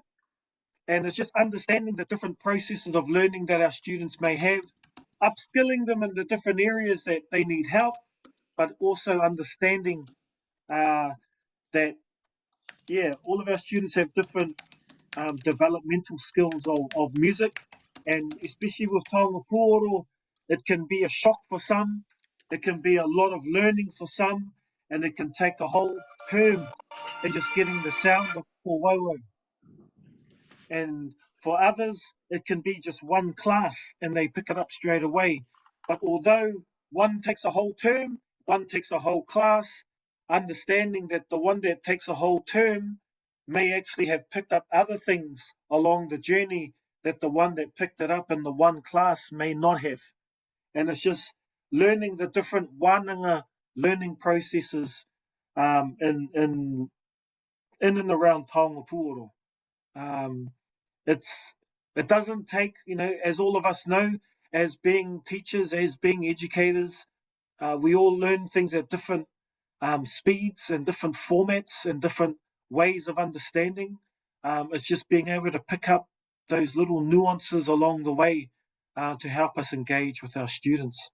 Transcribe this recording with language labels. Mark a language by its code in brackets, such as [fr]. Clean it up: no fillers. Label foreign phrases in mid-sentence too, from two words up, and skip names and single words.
[en] And it's just understanding the different processes of learning that our students may have, upskilling them in the different areas that they need help, but also understanding that, yeah, all of our students have different developmental skills of music, and especially with [mi] taonga pūoro, [en] it can be a shock for some, it can be a lot of learning for some, and it can take a whole term in just getting the sound of pōwauau. And for others, it can be just one class and they pick it up straight away. But although one takes a whole term, one takes a whole class, understanding that the one that takes a whole term may actually have picked up other things along the journey that the one that picked it up in the one class may not have. And it's just learning the different Wānanga learning processes in and around [mi] taonga pūoro. [en] It doesn't take, as all of us know, as being teachers, as being educators, we all learn things at different speeds and different formats and different ways of understanding. It's just being able to pick up those little nuances along the way to help us engage with our students.